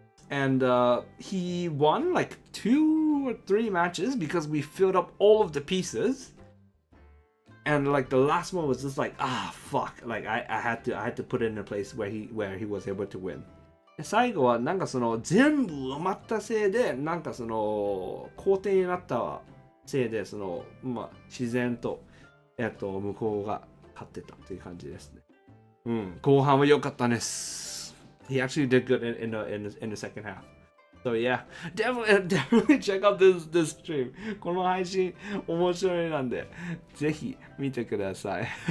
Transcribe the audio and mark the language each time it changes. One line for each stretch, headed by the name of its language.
English: And he won like 2 or 3 matches because we filled up all of the pieces. And like the last one was just like, fuck. Like I had to put it in a place where he was able to win.
Japanese: 最後はなんかその全部埋まったせいでなんかその好転になったせいでそのまあ自然と向こうが勝ってたという感じですね。うん、後半は良かったです。
English: He actually did good in the second half. So yeah, definitely check out this stream.
Japanese: この配信面白いなんでぜひ見てください。